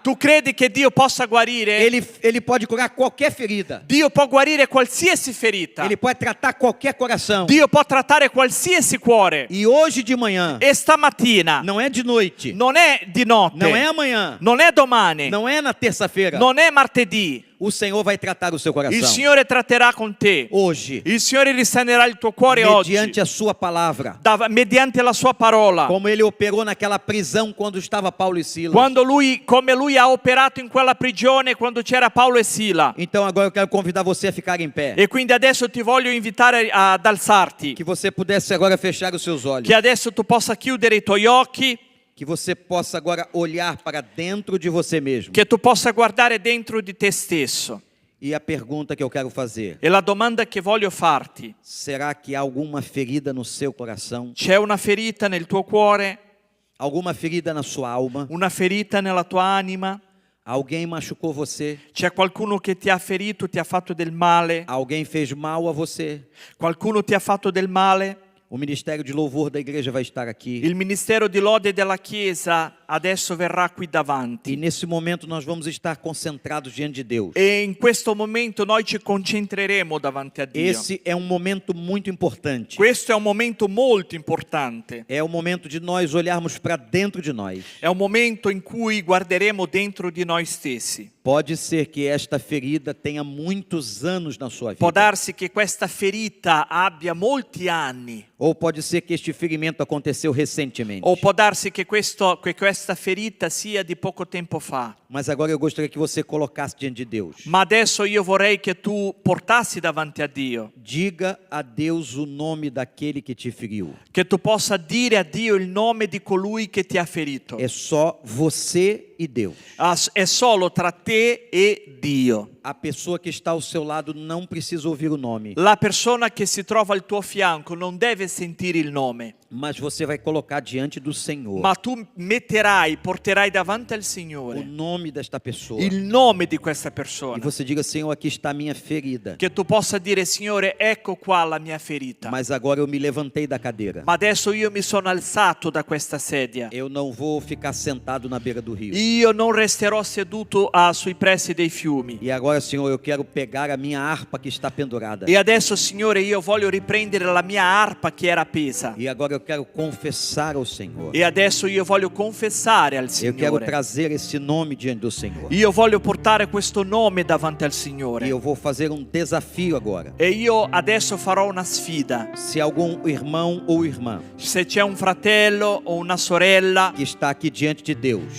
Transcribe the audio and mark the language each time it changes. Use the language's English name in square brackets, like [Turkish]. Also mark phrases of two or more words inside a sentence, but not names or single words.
[Italian] Tu credi che Dio possa guarire? [Portuguese] Ele pode curar qualquer ferida. [Italian] Dio può guarire qualsiasi ferita. [Portuguese] Ele pode tratar qualquer coração. [Italian] Dio può trattare qualsiasi cuore. [Portuguese] E hoje de manhã, [Italian] E stamattina [Portuguese] não é de noite, [Italian] non è di notte, [Portuguese] não é amanhã, [Italian] non è domani, [Portuguese] não é na terça-feira. [Italian] non è martedì. [Portuguese] O Senhor vai tratar o seu [Italian] Il [Portuguese] coração. [Italian] Signore tratterà con te. [Portuguese] Hoje, [Italian] Il Signore risanerà il tuo cuore oggi [Portuguese] mediante a sua palavra. [Italian] mediante la sua parola. [Portuguese] Como ele operou naquela prisão quando estava Paulo e Silas. [Italian] Come lui ha operato in quella prigione quando c'era Paolo e Sila. [Portuguese] Então agora eu quero convidar você a ficar em pé. [Italian] E quindi adesso ti voglio invitare ad alzarti. [Portuguese] Que você pudesse agora fechar os seus olhos. [Italian] Che adesso tu possa chiudere i tuoi occhi. [Portuguese] Que você possa agora olhar para dentro de você mesmo. [Italian] Che tu possa guardare dentro di te stesso. [Portuguese] E a pergunta que eu quero fazer: [Italian] E la domanda che voglio farti: [Portuguese] será que há alguma ferida no seu coração? [Italian] c'è una ferita nel tuo cuore? [Portuguese] Alguma ferida na sua alma? [Italian] Una ferita nella tua anima? [Portuguese] Alguém machucou você? [Italian] C'è qualcuno che ti ha ferito, ti ha fatto del male? [Portuguese] Alguém fez mal a você? [Italian] Qualcuno ti ha fatto del male? [Portuguese] O ministério de louvor da igreja vai estar aqui. [Italian] Il ministero di lode della Chiesa adesso verrà qui davanti. [Portuguese] E nesse momento nós vamos estar concentrados diante de Deus. [Italian] E in questo momento noi ci concentreremo davanti a Dio. [Portuguese] Esse é um momento muito importante. [Italian] Questo è un momento molto importante. [Portuguese] É o momento de nós olharmos para dentro de nós. [Italian] È un momento in cui guarderemo dentro di noi stessi. [Portuguese] Pode ser que esta ferida tenha muitos anos na sua vida. [Italian] Può darsi che questa ferita abbia molti anni. [Portuguese] Ou pode ser que este ferimento aconteceu recentemente. [Italian] O può darsi che questa ferita sia di poco tempo fa. [Portuguese] Mas agora eu gostaria que você colocasse diante de Deus. [Italian] Ma adesso io vorrei che tu portassi davanti a Dio, [Portuguese] Diga a Deus o nome daquele que te feriu. [Italian] che tu possa dire a Dio il nome di colui che ti ha ferito. [Portuguese] É só você e Deus. [Italian] È solo tra te e Dio. [Portuguese] A pessoa que está ao seu lado não precisa ouvir o nome, [Italian] La persona che si trova al tuo fianco non deve sentire il nome, [Portuguese] mas você vai colocar diante do Senhor [Italian] ma tu porterai davanti al [Portuguese] o [Italian] Signore [Portuguese] nome desta pessoa. [Italian] il nome di questa [Portuguese] E [Italian] persona. [Portuguese] você diga, Senhor, aqui está a minha ferida. [Italian] Che tu possa dire, Signore, ecco qua la mia ferita. [Portuguese] Mas agora eu me levantei da cadeira. [Italian] Ma adesso io mi sono alzato da questa sedia. [Portuguese] Eu não vou ficar sentado na beira do rio. [Italian] Io non resterò seduto sui pressi dei fiumi. [Portuguese] E agora, Senhor, eu quero pegar a minha harpa que está pendurada. [Italian] E adesso, Signore, io voglio riprendere la mia arpa che era appesa. [Portuguese] E agora eu quero confessar ao Senhor. [Italian] E adesso io voglio confessare al [Portuguese] Eu quero [Italian] Signore. [Portuguese] trazer esse nome diante do Senhor. [Italian] Io voglio portare questo nome davanti al [Portuguese] E [Italian] Signore. [Portuguese] eu vou fazer um desafio agora. [Italian] E io adesso farò una sfida. [Portuguese] Se algum irmão ou irmã [Italian] Se c'è un fratello o una sorella [Portuguese] que está aqui diante de Deus